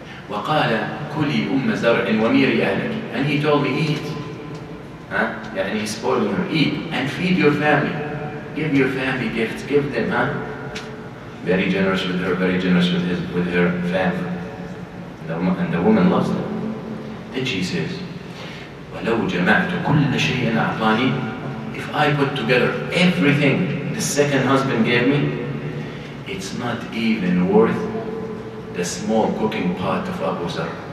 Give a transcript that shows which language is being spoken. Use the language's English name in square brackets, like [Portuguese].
[Arabic] وقال كلي زرع وميري أهلك. [English] And he told me, eat. يعني he's spoiling her, eat and feed your family. Give your family gifts, give them. Very generous with her, very generous with her family. And the woman loves them. Then she says, [Arabic] وَلَوْ جَمَعْتُ كُلَّ شَيْءٍ أَعْطَانِي. [English] If I put together everything the second husband gave me, it's not even worth the small cooking pot of Abu Zar.